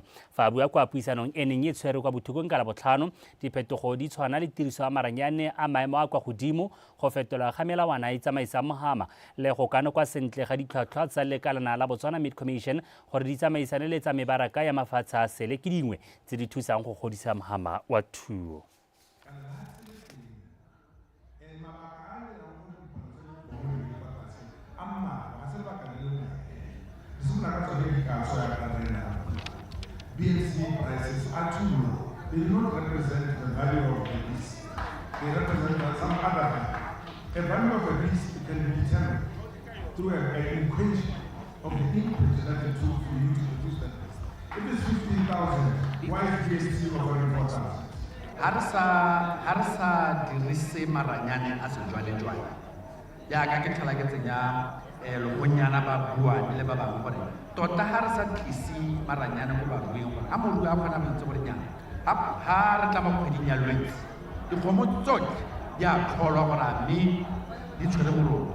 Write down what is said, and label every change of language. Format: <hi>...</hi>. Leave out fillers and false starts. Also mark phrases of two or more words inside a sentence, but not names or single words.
<tn>Fa bua kwa puisanong e neng e tshwere kwa Bothokong ka Labotlhano, diphetogo di tshwana le tiriso ya maranyane a maemo a kwa godimo, go fetolwa ga melawana e tsamaisa mohama le go kana kwa sentle ga ditlhwatlhwa tsa lekalana la Botswana Meat Commission gore di tsamaisane le tsa mebaraka ya mafatshe a sele ke dingwe tse di thusang go godisa mohama wa thuo.</tn> <en>BNC prices are too low. They do not represent the value of the beast. They represent some other value. A value of a beast can be determined through an equation of the input that it took for you to produce that beast. If it's 15,000, why is BNC offering 4,000?</en> <tn>Harsa dirise maranyane a sejwalejwale jaaka ke tlhola ke tsenya logonyana ba bua le ba bangwe gore tota ha re sa tlisi maranyane mo baruing gore a morui a kgona go itse gore nyana ha re tla mo kgweding ya Lwetse dikgomo tsotlhe di a tlholwa gore a mme di tshwere boroko.</tn>